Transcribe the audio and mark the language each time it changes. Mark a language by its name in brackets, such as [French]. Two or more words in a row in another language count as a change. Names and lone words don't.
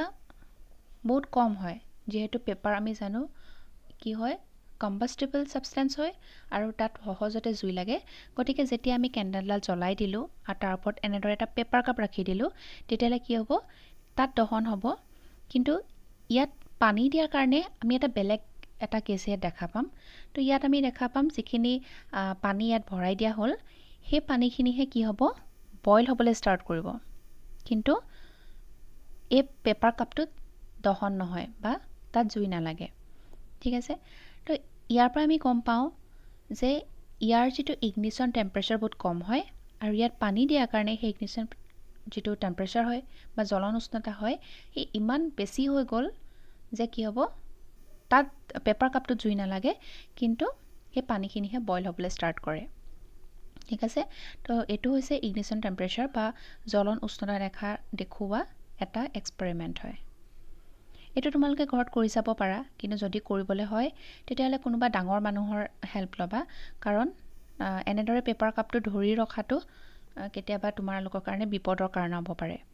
[Assamese] বহুত কম হয় যেহেতু পেপাৰ আমি জানো কি হয় [English] combustible substance [Assamese] হয় আৰু তাত সহজতে জুই লাগে গতিকে যেতিয়া আমি কেন্ডেলডাল জ্বলাই দিলো আৰু তাৰ ওপৰত এনেদৰে এটা [English] paper cup [Assamese] ৰাখি দিলো তেতিয়ালে কি হ'ব তাত দহন হ'ব কিন্তু ইয়াত পানী দিয়াৰ কাৰণে আমি এটা বেলেগ এটা কেছে দেখা পাম তো ইয়াত আমি দেখা পাম যিখিনি পানী ইয়াত ভৰাই দিয়া হ'ল সেই পানীখিনিহে কি হ'ব বইল হ'বলৈ ষ্টাৰ্ট কৰিব কিন্তু এই [English] paper cup [Assamese] দহন নহয় বা তাত জুই নালাগে ঠিক আছে তো ইয়াৰ পৰা আমি গম পাওঁ যে ইয়াৰ যেটো [English] ignition temperature [Assamese] বহুত কম হয় আৰু ইয়াত পানী দিয়াৰ কাৰণে সেই ignition যেটো টেম্পাৰেচাৰ হয় বা জ্বলন উষ্ণতা হয় ই ইমান বেছি হৈ গ'ল যে কি হ'ব তাত [English] paper cup [Assamese] জুই নালাগে কিন্তু সেই পানীখিনিহে বইল হ'বলৈ ষ্টাৰ্ট কৰে ঠিক আছে তো এটো হৈছে [English] ignition temperature [Assamese] বা জ্বলন উষ্ণতা দেখুৱা এটা এক্সপেৰিমেন্ট হয় এটো তোমালোকে ঘৰত কৰি চাব পাৰা কিন্তু যদি কৰিবলৈ হয় তেতিয়াহলে কোনোবা ডাঙৰ মানুহৰ হেল্প লবা কাৰণ এনেদৰে [English] paper cup [Assamese] ধৰি ৰখাটো কেতিয়াবা তোমালোকৰ কাৰণে বিপদৰ কাৰণ হ'ব পাৰে